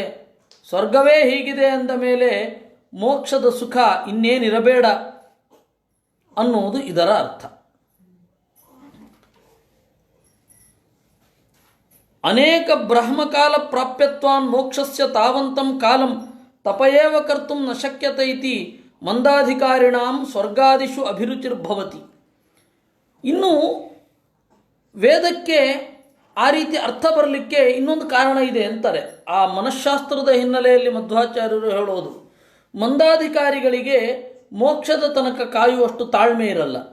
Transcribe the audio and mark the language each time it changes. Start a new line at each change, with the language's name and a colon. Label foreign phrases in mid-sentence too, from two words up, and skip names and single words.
Kannada: ಸ್ವರ್ಗವೇ ಹೀಗಿದೆ ಅಂದ ಮೇಲೆ ಮೋಕ್ಷದ ಸುಖ ಇನ್ನೇನಿರಬೇಡ ಅನ್ನುವುದು ಇದರ ಅರ್ಥ.
Sanskrit: ಅನೇಕ ಬ್ರಹ್ಮಕಾಲ ಪ್ರಾಪ್ಯತ್ವಾನ್ ಮೋಕ್ಷಸ್ಯ ತಾವಂತಂ ಕಾಲಂ ತಪಯೇವ ಕರ್ತುಂ ನ ಶಕ್ಯತೆ ಇತಿ ಮಂದಾಧಿಕಾರಿಣಾಂ ಸ್ವರ್ಗಾದಿಷು ಅಭಿರುಚಿರ್ಭವತಿ.
Kannada: ಇನ್ನು ವೇದಕ್ಕೆ ಆ ರೀತಿ ಅರ್ಥ ಬರಲಿಕ್ಕೆ ಇನ್ನೊಂದು ಕಾರಣ ಇದೆ ಅಂತಾರೆ. ಆ ಮನಃಶಾಸ್ತ್ರದ ಹಿನ್ನೆಲೆಯಲ್ಲಿ ಮಧ್ವಾಚಾರ್ಯರು ಹೇಳೋದು, ಮಂದಾಧಿಕಾರಿಗಳಿಗೆ ಮೋಕ್ಷದ ತನಕ ಕಾಯುವಷ್ಟು ತಾಳ್ಮೆ ಇರಲ್ಲ.